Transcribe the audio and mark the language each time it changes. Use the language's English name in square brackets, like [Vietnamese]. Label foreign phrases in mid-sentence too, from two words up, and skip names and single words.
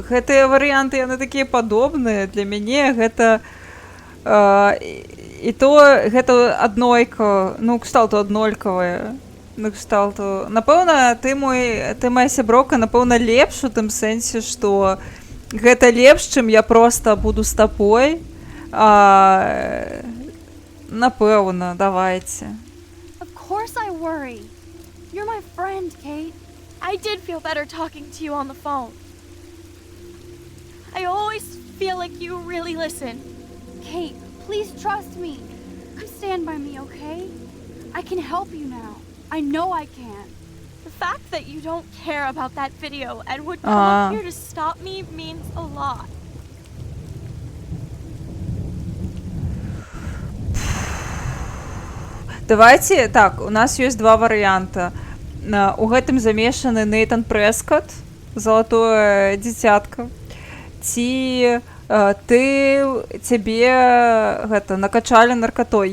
[Belarusian] Гэтыя варыянты, яны такія падобныя. Для мяне гэта і то гэта аднойка, ну, кшталту аднолькавая. Ну, кшталту. Напэўна, ты моя сяброўка, напэўна, лепш у тым сэнсе, што гэта лепш, чым я проста буду з табой. Напэўна, давайте. [English] Of course I worry. You're my friend, Kate. I did feel better talking to you on the phone. I always feel like you really listen. Kate, please trust me. Come stand by me, okay? I can help you now. I know I can. The fact that you don't care about that video and would come up here to stop me means a lot. [Belarusian] Давайте, так, у нас ёсць два варыянта. У гэтым замешаны Нейтан Прэскот, залатое дзіцятка. Ці цябе гэта накачалі наркатой.